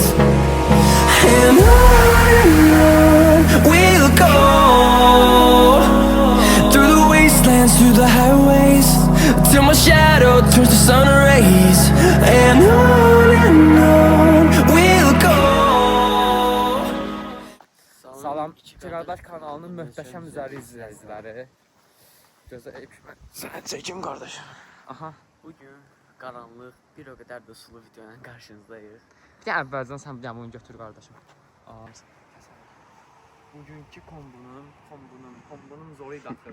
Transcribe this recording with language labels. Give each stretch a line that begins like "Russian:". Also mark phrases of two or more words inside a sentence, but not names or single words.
English: And on we'll go, through the wastelands, through the highways, till my shadow turns to sun rays. And on we'll go.
Azerbaijani: Salam, İki Qardaş kanalının möhtəşəm izləyiciləri. Gözə sən çəkim qardaşım. Aha. Bugün qaranlıq, bir o qədər də sulu videoyla qarşınızdayıq. Bir də əvvəldən sən bir bunu götür qardaşım. Bugünkü kombunun zoru idi axı.